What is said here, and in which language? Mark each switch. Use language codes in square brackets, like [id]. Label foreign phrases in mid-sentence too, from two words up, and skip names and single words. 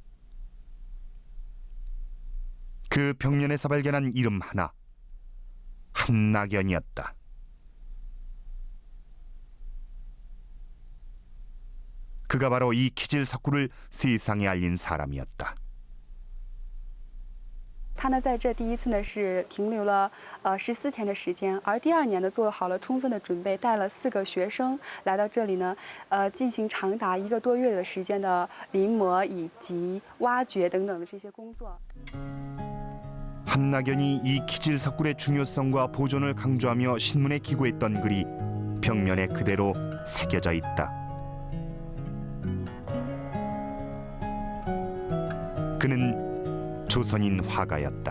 [ko] 그 벽면에서 발견한 이름 하나, 한낙연이었다. 그가 바로 이 키질 석굴을 세상에 알린 사람이었다. [zh] 他呢，在这第一次呢是停留了14天的时间，而第2年呢做好了充分的准备，带了4个学生来到这里呢，进行长达1个多月的时间的临摹以及挖掘等等的这些工作。 [ko] 한낙연이 이 키질 석굴의 중요성과 보존을 강조하며 신문에 기고했던 글이 벽면에 그대로 새겨져 있다. 그는 조선인 화가였다.